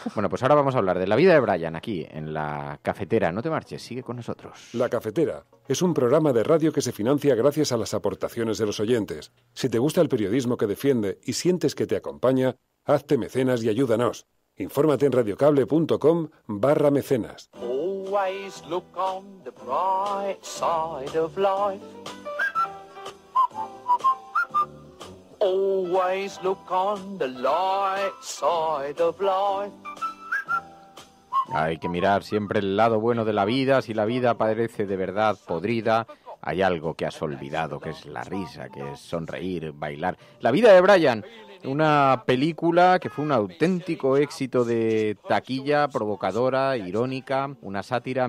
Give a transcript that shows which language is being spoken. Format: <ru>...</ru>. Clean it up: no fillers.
<es>Bueno, pues ahora vamos a hablar de la vida de Brian aquí en La Cafetera. No te marches, sigue con nosotros. La Cafetera es un programa de radio que se financia gracias a las aportaciones de los oyentes. Si te gusta el periodismo que defiende y sientes que te acompaña, hazte mecenas y ayúdanos. Infórmate en radiocable.com/mecenas.</es> <en>Always look on the bright side of life. Always look on the light side of life.</en> <es>Hay que mirar siempre el lado bueno de la vida. Si la vida parece de verdad podrida, hay algo que has olvidado, que es la risa, que es sonreír, bailar. La vida de Brian, una película que fue un auténtico éxito de taquilla, provocadora, irónica, una sátira.</es>